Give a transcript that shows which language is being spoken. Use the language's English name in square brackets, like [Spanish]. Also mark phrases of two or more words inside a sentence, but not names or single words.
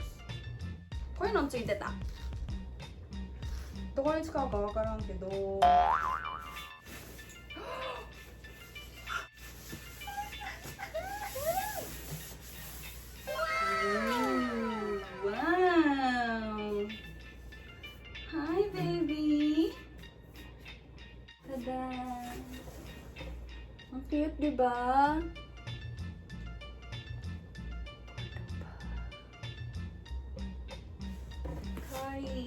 [Japanese] こういうのついてた。どこに使うかわからんけど。 [English] Wow! Hi, baby! Tada! [Filipino] Ang cute, diba? Hi!